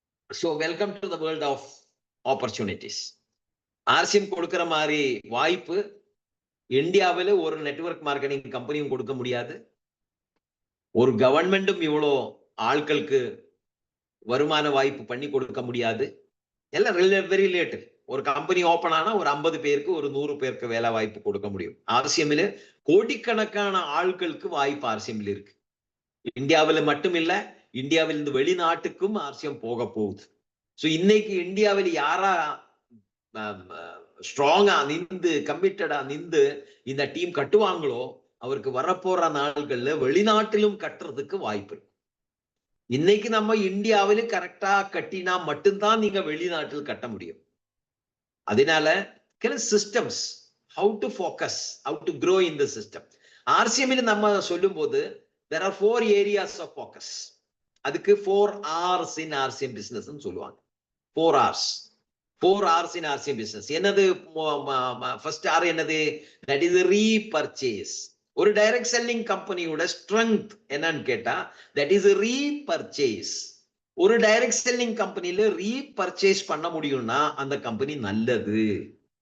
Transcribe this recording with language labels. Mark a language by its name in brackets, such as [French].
[English] So welcome to the world of opportunities. [Tamil] RCM கொடுக்கிற மாதிரி வாய்ப்பு இந்தியாவில் ஒரு நெட்வொர்க் மார்க்கெட்டிங் கம்பெனியும் கொடுக்க முடியாது, ஒரு கவர்மெண்ட்டும் இவ்வளோ ஆட்களுக்கு வருமான வாய்ப்பு பண்ணி கொடுக்க முடியாது. எல்லாம் [English] Very relative. [Tamil] ஒரு கம்பெனி ஓபன் ஆனா ஒரு 50 பேருக்கு ஒரு 100 பேருக்கு வேலை வாய்ப்பு கொடுக்க முடியும். ஆர்சிஎம்ல கோடிக்கணக்கான ஆட்களுக்கு வாய்ப்பு ஆர்சிஎம்ல இருக்கு. இந்தியாவில் மட்டும் இல்ல, இந்தியாவில் இருந்து வெளிநாட்டுக்கும் ஆர்சிஎம் போக போகுது. சோ இன்னைக்கு இந்தியாவில் யாரா ஸ்ட்ராங்கா நின்று கமிட்டடா நின்று இந்த டீம் கட்டுவாங்களோ அவருக்கு வரப்போற நாள்கள்ல வெளிநாட்டிலும் கட்டுறதுக்கு வாய்ப்பு இருக்கு. இன்னைக்கு நம்ம இந்தியாவில கரெக்டா கட்டினா மட்டும்தான் நீங்க வெளிநாட்டில் கட்ட முடியும். அதனால systems [English] how to focus, how to grow in the system. RCM [Tamil] நம்ம சொல்லும் போது [English] there are 4 areas of focus. [Tamil] அதுக்கு [English] 4 R's in RCM business [Tamil] சொல்லுவாங்க. [English] 4 R's. 4 R's in RCM business. [Tamil] என்னது [English] first R [Tamil] என்னது? [English] That is repurchase. [Tamil] ஒரு டைரக்ட் செல்லிங் கம்பெனியோட strength என்னன்னு கேட்டா [English] that is repurchase. [Tamil] ஒரு டைரக்ட் செல்லிங் கம்பெனில ரீபர்ச்சேஸ் பண்ண முடியும்னா அந்த கம்பெனி நல்லது.